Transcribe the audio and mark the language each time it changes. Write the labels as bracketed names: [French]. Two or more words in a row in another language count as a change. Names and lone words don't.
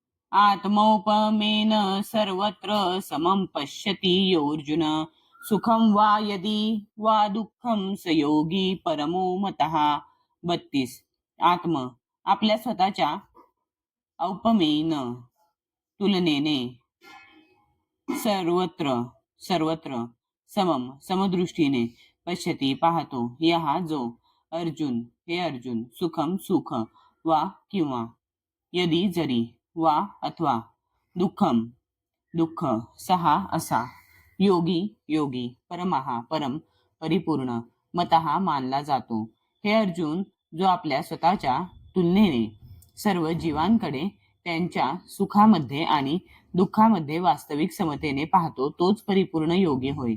[Sanskrit] आत्मौपमेन सर्वत्र समं पश्यति योऽर्जुन सुखं वा यदि वा दुःखं स योगी परमो मतः. 32. [Marathi] आत्म आपल्या स्वतःच्या औपमेन तुलनेने सर्वत्र सर्वत्र समम समदृष्टीने पश्यती पाहतो यहा जो अर्जुन हे अर्जुन सुखम सुख वा किंवा यदि जरी वा अथवा दुःखम दुःख सहा असा योगी योगी परमहा परम परिपूर्ण मतहा मानला जातो. हे अर्जुन जो आपल्या स्वतःच्या तुलनेने सर्व जीवांकडे त्यांच्या सुखामध्ये आणि दुःखामध्ये वास्तविक समतेने पाहतो तोच परिपूर्ण योगी होय.